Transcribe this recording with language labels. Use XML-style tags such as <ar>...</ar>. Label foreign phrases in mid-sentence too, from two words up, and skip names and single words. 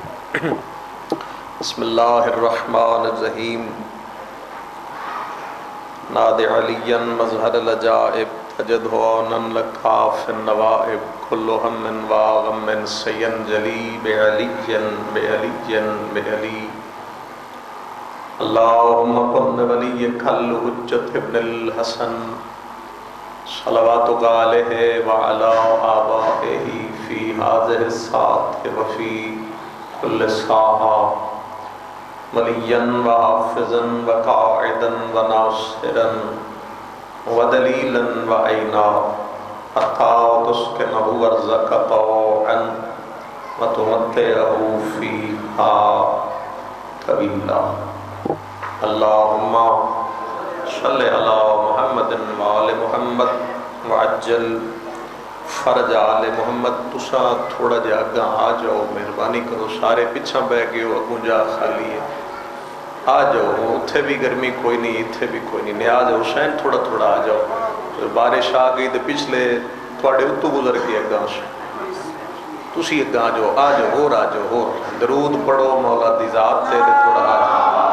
<ar>بسم اللہ الرحمن الرحیم ناد علی مظہر العجائب تجد عونا لکاف النوائب کل ہم واغم سینجلی بعلی بعلی اللہم قن ولیک الحجت ابن الحسن صلواتک علیہ وعلا آبائہ فی هذه الساعة وفی كل ساعة وليا وحافظا وقاعدا وناصرا ودليلا وعينا حتى تسكنه أرزك طوعا وتمتعه فيها طويلا اللهم صل على محمد وآل محمد وعجل فرج آل محمد.</ar> <pa>تسا تھوڑا جا اگاں آ جاؤ، مہربانی کرو، سارے پیچھا بہ گئے ہو، اگوں جا خالی ہے، آ جاؤ. اتھے بھی گرمی کوئی نہیں، اتھے بھی کوئی نہیں، نیاز حسین تھوڑا تھوڑا آ جاؤ. بارش آ گئی تو پچھلے تھوڑے اتو گزر کے اگاں سے تسی اگاں آ جاؤ، ہور آ جاؤ، ہور درود پڑھو مولا دی ذات تے تھوڑا آ جاؤ.</pa>